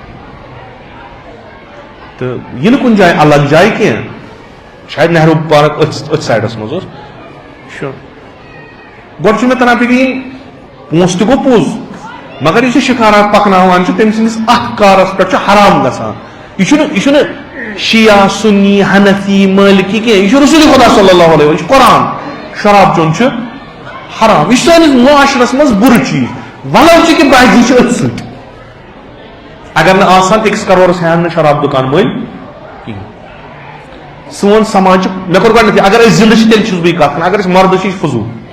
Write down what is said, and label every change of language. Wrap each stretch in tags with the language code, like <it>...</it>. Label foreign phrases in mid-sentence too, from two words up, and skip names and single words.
<ks>تہٕ یہِ نہٕ کُنہِ جایہِ الگ جایہِ کینٛہہ, شاید نہروٗ پارک أتھۍ سایڈس منٛز اوس. گۄڈٕ چھُ مےٚ تران فِکرِ پونٛسہٕ تہِ گوٚو پوٚز, مگر یُس یہِ شِکارا پکناوان چھُ تٔمۍ سٕنٛدِس اتھ کارس پٮ۪ٹھ چھُ حرام گژھان. یہِ چھُنہٕ شِیا سُنی حنفی مٲلکی کینٛہہ, یہِ چھُ رسول خدا</ks> <ar>صلی اللہ علیہ وسلم,</ar> <ks>یہِ چھُ قرآن. شراب چیوٚن چھُ حرام, یہِ چھُ سٲنِس معاشرس منٛز بُرٕ چیٖز. ولو چھِ کہِ بازی چھِ أتھۍ سۭتۍ. اگر نہٕ آسان أکِس کرورس ہٮ۪ہن نہٕ شراب دُکان وٲلۍ کِہیٖنۍ. سون سماج مےٚ کوٚر گۄڈٕنیتھٕے اگر أسۍ زِندٕ چھِ تیٚلہِ چھُس بہٕ یہِ کتھ کران, اگر أسۍ مردٕ چھِ یہِ چھُ فضوٗل.</ks>